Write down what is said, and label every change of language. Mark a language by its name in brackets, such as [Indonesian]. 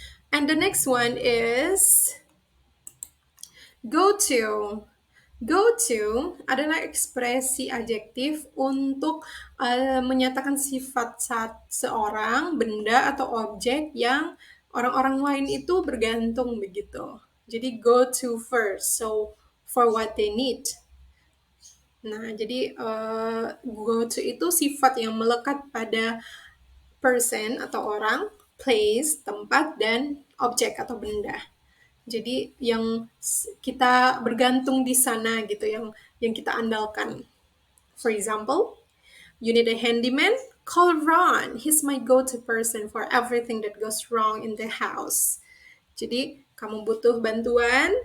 [English] And the next one is go to. [Indonesian] Go to adalah ekspresi adjektif untuk menyatakan sifat seorang, benda, atau objek yang orang-orang lain itu bergantung begitu. Jadi [English] go to first, so for what they need. [Indonesian] Nah, jadi go to itu sifat yang melekat pada person atau orang, place, tempat, dan objek atau benda. Jadi yang kita bergantung di sana gitu, yang kita andalkan. [English] For example, you need a handyman? Call Ron. He's my go-to person for everything that goes wrong in the house. [Indonesian] Jadi kamu butuh bantuan?